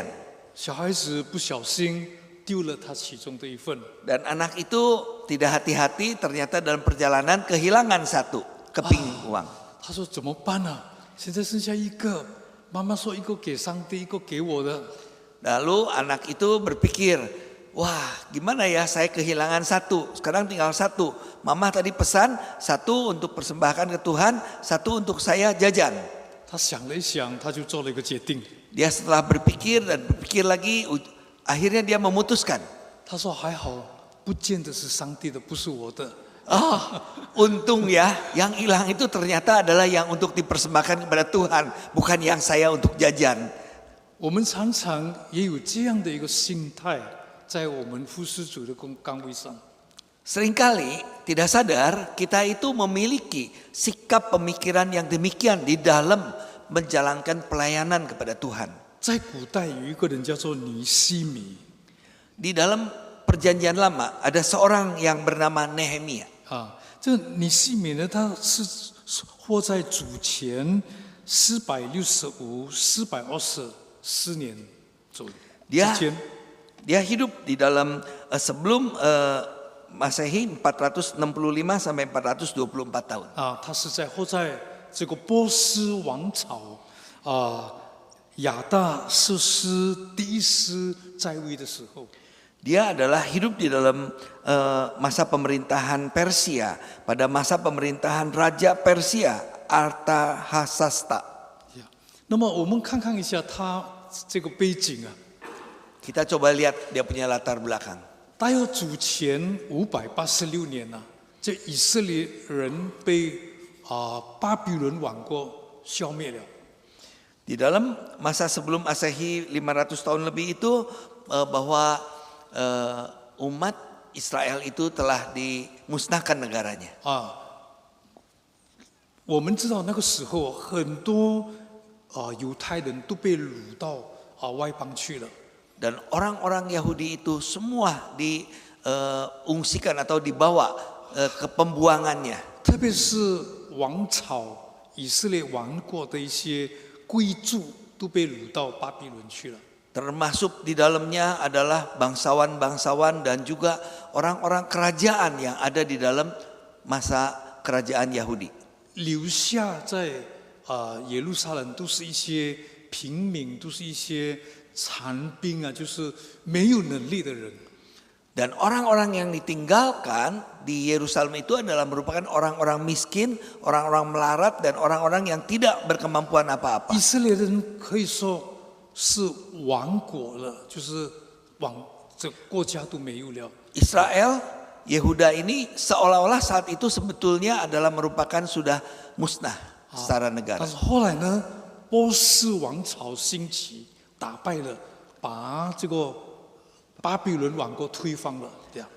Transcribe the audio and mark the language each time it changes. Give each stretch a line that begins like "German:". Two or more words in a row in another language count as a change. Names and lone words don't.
Chinese: 小孩子不小心丢了他其中的一份，
Indonesian: Dan anak itu tidak hati-hati, ternyata dalam perjalanan kehilangan 1 keping uang.
Chinese: 他说怎么办啊？现在剩下一个，妈妈说一个给上帝，一个给我的。
Indonesian: Lalu anak itu berpikir, wah gimana ya saya kehilangan 1, sekarang tinggal 1. Mama tadi pesan 1 untuk persembahkan ke Tuhan, 1 untuk saya jajan.
Chinese: 他想了一想，他就做了一个决定。
Indonesian: Dia setelah berpikir dan berpikir lagi, akhirnya dia memutuskan.
Chinese: 他说还好，不见得是上帝的，不是我的。
Indonesian: Untung ya, yang hilang itu ternyata adalah yang untuk dipersembahkan kepada Tuhan, bukan yang saya untuk jajan.
Chinese: 我们常常也有这样的一个心态，在我们服侍主的岗位上。
Indonesian: Seringkali tidak sadar kita itu memiliki sikap pemikiran yang demikian di dalam menjalankan pelayanan kepada Tuhan.
Chinese: 在古代有一个人叫做尼西米
Indonesian: Di dalam perjanjian lama ada seorang yang bernama Nehemia.
Chinese: 这个尼西米呢，他是活在主前465、424年之间。
Indonesian: Dia hidup di dalam sebelum Masehi 465 sampai 424 tahun.
Chinese: 他是活在这个波斯王朝亚大瑟斯第一世在位的时候。
Indonesian: Dia adalah hidup di dalam masa pemerintahan Persia, pada masa pemerintahan Raja Persia Artahasasta.
Chinese: 那么我们看看一下他这个背景啊，
Indonesian: Kita coba lihat dia punya latar belakang.
Chinese: 大约主前586年啊，这以色列人被巴比伦王国消灭了。
Indonesian: Di dalam masa sebelum Masehi 500 tahun lebih itu bahwa umat Israel itu telah dimusnahkan negaranya.
Chinese: 我们知道那个时候很多犹太人都被掳到外邦去了。
Indonesian: Dan orang-orang Yahudi itu semua diungsikan atau dibawa ke pembuangannya.
Chinese: 特别是王朝以色列王国的一些贵族都被掳到巴比伦去了。
Indonesian: Termasuk di dalamnya adalah bangsawan-bangsawan dan juga orang-orang kerajaan yang ada di dalam masa kerajaan Yahudi.
Chinese: 留下在耶路撒冷都是一些平民，都是一些残兵啊，就是没有能力的人。
Indonesian: Dan orang-orang yang ditinggalkan di Yerusalem itu adalah merupakan orang-orang miskin, orang-orang melarat, dan orang-orang yang tidak berkemampuan apa-apa.
Chinese: 以色列人可以说是亡国了，就是这国家都没有了。
Indonesian: Israel, Yehuda ini seolah-olah saat itu sebetulnya adalah merupakan sudah musnah secara
Chinese: 但
Indonesian: negara.
Chinese: 是后来呢，波斯王朝兴起，打败了，把这个巴比伦王国推翻了，这样。